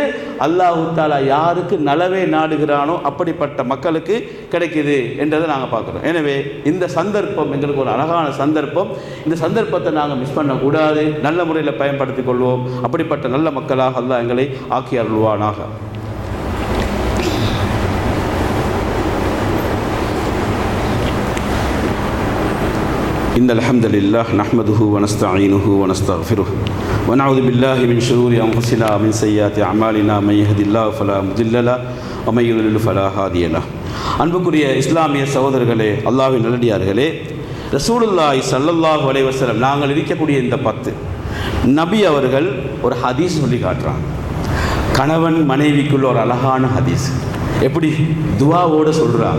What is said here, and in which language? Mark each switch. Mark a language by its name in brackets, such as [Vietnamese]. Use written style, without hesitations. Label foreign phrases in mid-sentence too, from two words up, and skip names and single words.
[Arabic] الله تعالى [Tamil] யாருக்கு நலவே நாடுகிறானோ அப்படிப்பட்ட மக்களுக்கு கிடைக்குது என்றதை நாங்கள் பார்க்குறோம். எனவே இந்த சந்தர்ப்பம் எங்களுக்கு ஒரு அழகான சந்தர்ப்பம். இந்த சந்தர்ப்பத்தை நாங்கள் மிஸ் பண்ணக்கூடாது, நல்ல முறையில் பயன்படுத்தி கொள்வோம். அப்படிப்பட்ட நல்ல மக்களாக அல்லாஹ் எங்களை ஆக்கி அருள்வானாக. [Arabic] إن الحمد لله نحمده ونستعينه ونستغفره ونعوذ بالله من شرور أنفسنا ومن سيئات أعمالنا من يهد الله فلا مضل له ومن يضلل فلا هادي له. [Tamil] அன்புக்குரிய இஸ்லாமிய சகோதரர்களே, அல்லாஹ்வின் நல்லடியார்களே, [Arabic] رسول الله صلى الله عليه وسلم [Tamil] நாங்கள் இருக்கக்கூடிய இந்த 10 நபி அவர்கள் ஒரு ஹதீஸ் சொல்லி காட்டுறாங்க. கணவன் மனைவிக்குள்ள ஒரு அழகான ஹதீஸ். எப்படி துஆவோடு சொல்கிறாங்க.